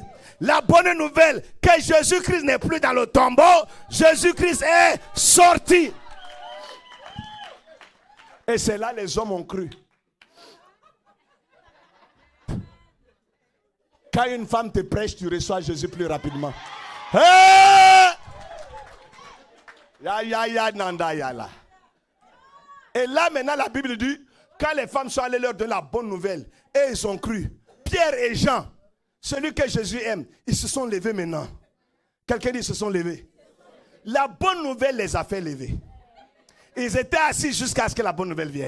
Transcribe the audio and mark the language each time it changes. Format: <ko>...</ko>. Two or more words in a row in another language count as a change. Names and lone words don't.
<fr>La bonne nouvelle que Jésus-Christ n'est plus dans le tombeau, Jésus-Christ est sorti. Et c'est là que les hommes ont cru. Quand une femme te prêche, tu reçois Jésus plus rapidement. Hey! Ya ya ya nanda ya la. Et là maintenant la Bible dit, quand les femmes sont allées leur donner la bonne nouvelle, et ils ont cru, Pierre et Jean, celui que Jésus aime, ils se sont levés maintenant. Quelqu'un dit ils se sont levés. La bonne nouvelle les a fait lever. Ils étaient assis jusqu'à ce que la bonne nouvelle vienne.</fr>